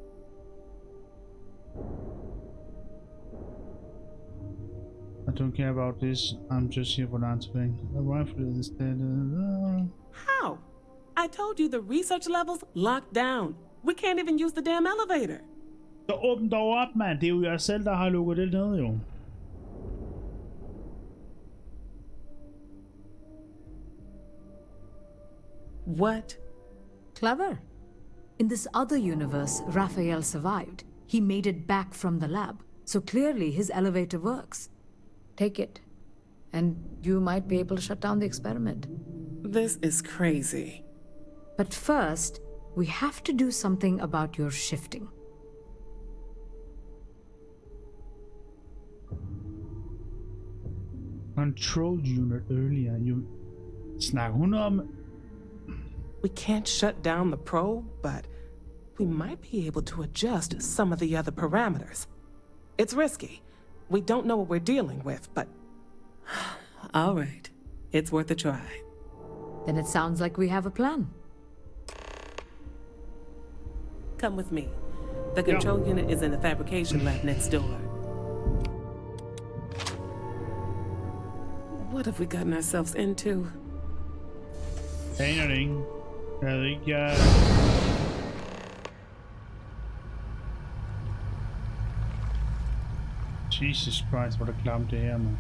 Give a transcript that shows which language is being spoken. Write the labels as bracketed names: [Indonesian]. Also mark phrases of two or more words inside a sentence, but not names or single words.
[English] I don't care about this. I'm just here for answering. The rifle is dead. How? I told you the research level's locked down. We can't even use the damn elevator. [Danish] Så åbn dog op, mand. Det er jo jer selv, der har lukket det ned, jo. [English] What? Clever. In this other universe, Raphael survived. He made it back from the lab. So clearly his elevator works. Take it. And you might be able to shut down the experiment. This is crazy. But first, we have to do something about your shifting. Control unit earlier. [Danish] You snakker hun om. [English] We can't shut down the probe, but we might be able to adjust some of the other parameters. It's risky. We don't know what we're dealing with, but... All right. It's worth a try. Then it sounds like we have a plan. Come with me. The control unit is in the fabrication lab next door. What have we gotten ourselves into? [Danish] Aner det ikke. Jesus Christ, hvor det klamt det her, man.